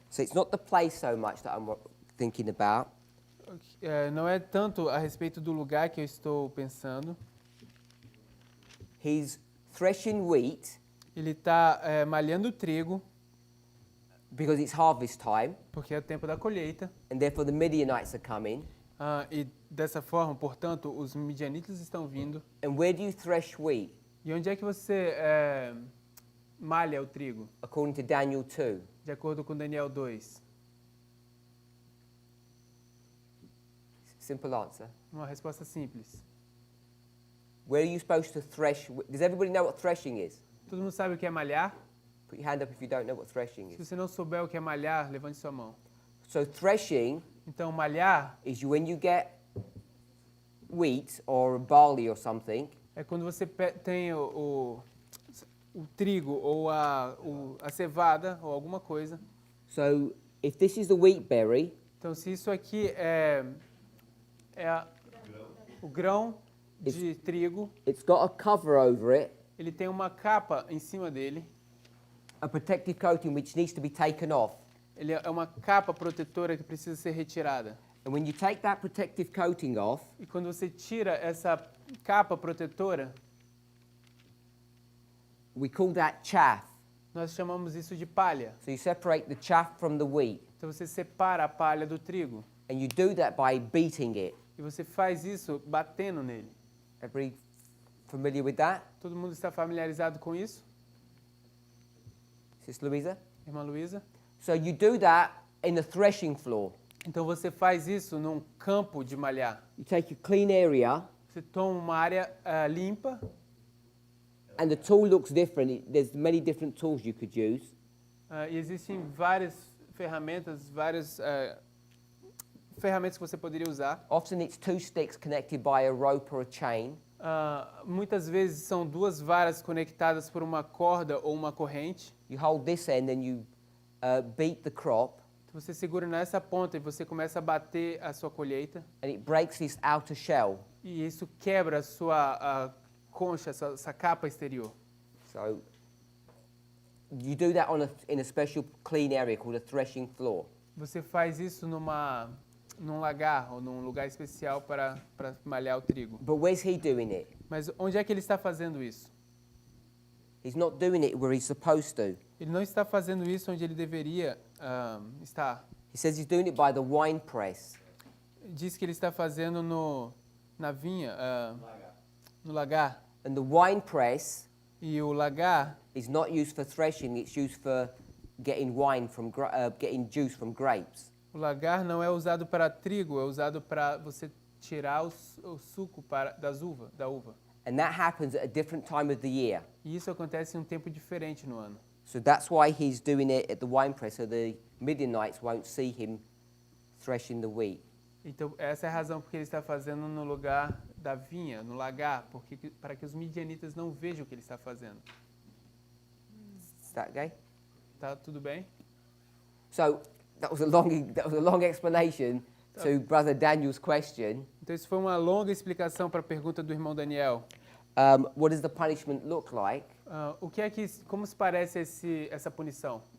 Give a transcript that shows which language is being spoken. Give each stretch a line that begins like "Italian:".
English: So it's not the place so much that I'm thinking about.
Portuguese: Não é tanto a respeito do lugar que eu estou pensando.
English: He's threshing wheat
Portuguese: Ele está malhando trigo,
English: because it's harvest time,
Portuguese: porque é o tempo da colheita.
English: and therefore the Midianites are coming.
Portuguese: E dessa forma, portanto, os midianitas estão vindo.
English: And where do you thresh wheat?
Portuguese: E onde é que você malha o trigo?
English: According to Daniel 2.
Portuguese: De acordo com Daniel 2.
English: Simple answer.
Portuguese: Uma resposta simples.
English: Where are you supposed to thresh? Does everybody know what threshing is?
Portuguese: Todo mundo sabe o que é malhar?
English: Put your hand up if you don't know what threshing
Portuguese: Se
English: is.
Portuguese: você não souber o que é malhar, levante sua mão.
English: So threshing
Portuguese: Então, malhar
English: is when you get wheat or barley or something,
Portuguese: é quando você tem o trigo ou a cevada ou alguma coisa.
English: so if this is the wheat berry,
Portuguese: Então, se isso aqui é o grão de trigo,
English: it's got a cover over it,
Portuguese: ele tem uma capa em cima dele.
English: a protective coating which needs to be taken off.
Portuguese: Ele é uma capa protetora que precisa ser retirada.
English: And when you take that protective coating off,
Portuguese: E quando você tira essa capa protetora,
English: we call that chaff.
Portuguese: nós chamamos isso de palha.
English: So you separate the chaff from the wheat.
Portuguese: Então você separa a palha do trigo.
English: And you do that by beating it.
Portuguese: E você faz isso batendo nele.
English: Everybody familiar with that?
Portuguese: Todo mundo está familiarizado com isso?
English: Sister Louisa?
Portuguese: Irmã Luísa?
English: So you do that in the threshing floor.
Portuguese: Então você faz isso num campo de malhar.
English: You take a clean area,
Portuguese: Você toma uma área limpa
English: and the tool looks different. There's many different tools you could use.
Portuguese: e existem várias ferramentas, ferramentas que você poderia usar.
English: Often it's two sticks connected by a rope or a chain.
Portuguese: Muitas vezes são duas varas conectadas por uma corda ou uma corrente.
English: You hold this end and you beat the crop,
Portuguese: Você segura nessa ponta e você começa a bater a sua colheita.
English: and it breaks this outer shell.
Portuguese: E isso quebra a sua concha, essa capa exterior.
English: So you do that in a special clean area called a threshing floor.
Portuguese: Você faz isso num lagar ou num lugar especial para malhar o trigo.
English: But where's he doing it?
Portuguese: Mas onde é que ele está fazendo isso?
English: He's not doing it where he's supposed to.
Portuguese: Ele não está fazendo isso onde ele deveria estar.
English: He says he's doing it by the wine press.
Portuguese: Diz que ele está fazendo na vinha, no lagar.
English: And the wine press
Portuguese: E o lagar
English: is not used for threshing, it's used for getting wine from getting juice from grapes.
Portuguese: O lagar não é usado para trigo, é usado para você tirar o suco da uva.
English: And that happens at a different time of the year.
Portuguese: E isso acontece em um tempo diferente no ano.
English: So that's why he's doing it at the winepress, so the Midianites won't see him threshing the wheat.
Portuguese: Então, essa é a razão porque ele está fazendo no lugar da vinha, no lagar, para que os midianitas não vejam o que ele está fazendo.
English: Is that okay?
Portuguese: Tá tudo bem?
English: So that was a long explanation to Brother Daniel's question.
Portuguese: Então, isso foi uma longa explicação para a pergunta do irmão Daniel.
English: What does the punishment look like?
Portuguese: Como se parece essa punição?